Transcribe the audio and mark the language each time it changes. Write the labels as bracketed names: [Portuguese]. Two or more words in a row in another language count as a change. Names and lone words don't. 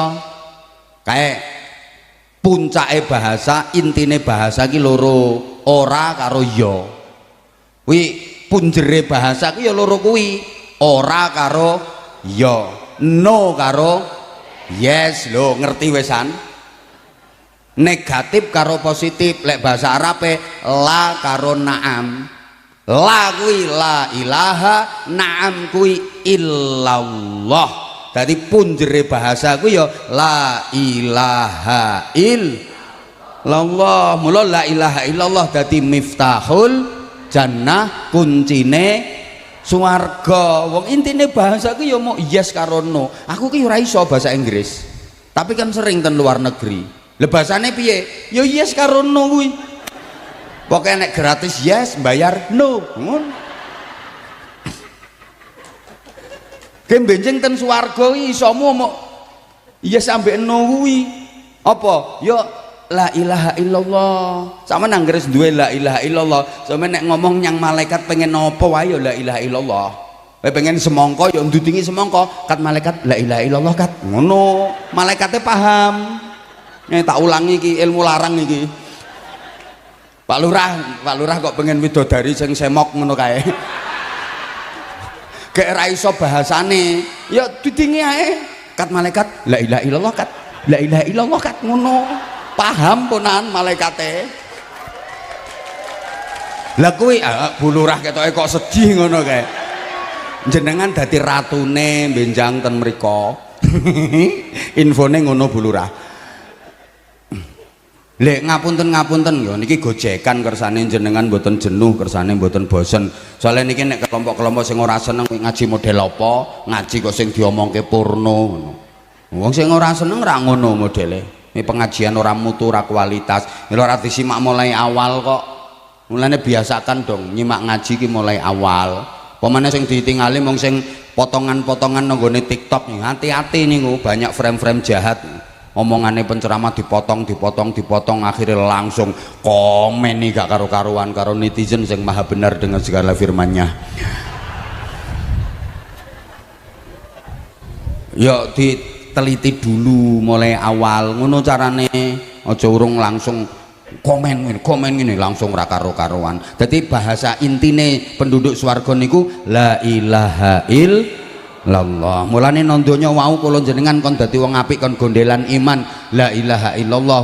[Javanese] Kae puncake bahasa, intine bahasa ki loro, ora karo ya. Kuwi punjere bahasa ku ya loro kuwi, ora karo ya, no karo yes. Lho ngerti wesan? Negatif karo positif. Lek bahasa Arabe la karo naam. La kuwi [Arabic] لا إله, [Javanese] naam kuwi illallah. Dadi punjere bahasa ku ya [Arabic] لا إله إلا الله. [Javanese] Mula [Arabic] لا إله إلا الله [Javanese] dadi [Arabic] مفتاح الجنة, [Javanese] kuncine swarga. Wong intine bahasa ku ya mau yes karo no. Aku ki ora iso bahasa Inggris, tapi kan sering ten luar negeri. Lah bahasane piye? Ya yes karo no kuwi. Pokoke nek gratis yes, bayar no. Ngono. Ki benjing ten swarga iki isomu iya sampe kuwi apa ya [Arabic] لا إله إلا الله. [Javanese] Sama nanggeres duwe [Arabic] لا إله إلا الله, [Javanese] sama nek ngomong nyang malaikat pengen apa wae ya [Arabic] لا إله إلا الله. [Javanese] Kowe pengen semongko ya ndudingi semongko, kat malaikat [Arabic] لا إله إلا الله [Javanese] kat. Ngono, malaikate paham. Nek tak ulangi iki ilmu larang iki. Pak Lurah kok pengen widodari sing semok ngono kae. Gek ra iso bahasane, ya dudingi ae. Kat malaikat [Arabic] لا إله إلا الله [Javanese] kat. [Arabic] لا إله إلا الله [Javanese] kat ngono. Paham ponan malaikate. Lah kuwi Bu Lurah ketoke kok sedih ngono kae. Jenengan dadi ratune benjang ten mriko. Infone ngono Bu Lurah. Lek ngapunten ya niki gojekan kersane jenengan mboten jenuh, kersane mboten bosen. Soale niki nek kelompok-kelompok sing ora seneng ngaji model apa, ngaji kok sing diomongke purno ngono. Wong sing ora seneng ra ngono modele. [Indonesian] Ini pengajian orang mutu, [Javanese] ora kualitas. Ora disimak mulai awal kok. Mulane biasakan dong nyimak ngaji ki mulai awal. Pemane sing ditingali mung sing potongan-potongan nanggone TikTok nih. [Indonesian] Hati-hati niku banyak frame-frame jahat. [Javanese] Omongane penceramah dipotong akhirnya langsung komen nih gak karu-karuan karo netizen sing maha benar [Indonesian] dengan segala firman-Nya. [Javanese] Yo teliti dulu mulai awal ngono carane, aja urung langsung komen ngene langsung ra karo-karuan. Dadi bahasa intine penduduk swarga niku [Arabic] لا إله إلا الله. [Javanese] Mulane nang donya wau kula jenengan kon dadi wong apik kon gondelan iman [Arabic] لا إله إلا الله.